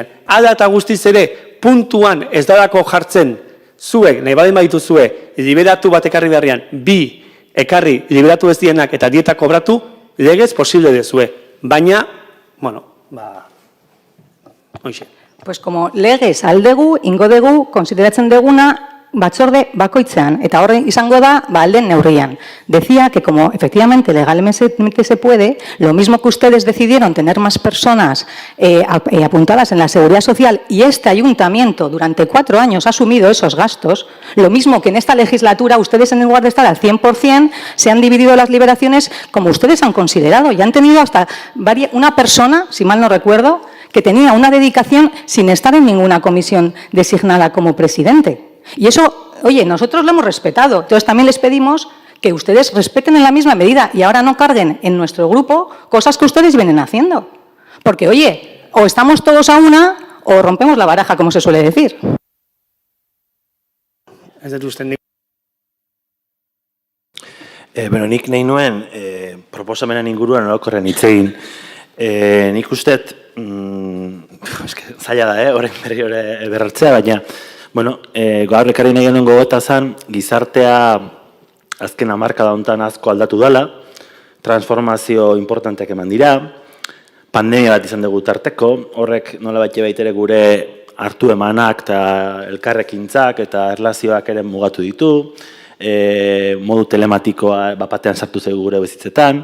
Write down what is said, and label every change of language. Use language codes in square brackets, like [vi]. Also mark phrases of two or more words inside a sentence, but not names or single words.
[eu] Hala eta guztiz ere, puntuan ez dalako jartzen zuek, nahi badin badituzue, liberatu bat ekarri beharrian, 2 ekarri liberatu ez dienak eta dieta kobratu, legez posible dezue. Baina, hoxe. [es] Pues como [eu] legez aldegu, ingo dugu, konsideratzen deguna, batzorde bakoitzean, eta horre izango da, alden neurrian. [es] Decía que como efectivamente legalmente se puede, lo mismo que ustedes decidieron tener más personas apuntadas en la seguridad social y este ayuntamiento durante 4 años ha asumido esos gastos, lo mismo que en esta legislatura ustedes en lugar de estar al 100% se han dividido las liberaciones como ustedes han considerado y han tenido hasta una persona, si mal no recuerdo, que tenía una dedicación sin estar en ninguna comisión designada como presidente. Y eso, oye, nosotros lo hemos respetado. Entonces también les pedimos que ustedes respeten en la misma medida y ahora no carguen en nuestro grupo cosas que ustedes vienen haciendo. Porque, oye, o estamos todos a una o rompemos la baraja, como se suele decir. [eu] Nik nahi nuen proposamenan inguruan orokorren hitz egin. Nik usteet, zaila da, horren berri hori berrartzea, baina gaur ekarri nahi genuen gogoeta zen, gizartea azken hamarkada honetan asko aldatu dela, transformazio importanteak eman dira, pandemia bat izan dugu tarteko, horrek nola bat baitere gure hartu emanak eta elkarrekintzak eta erlazioak ere mugatu ditu, modu telematikoa bapatean sartu zaigu gure bizitzetan.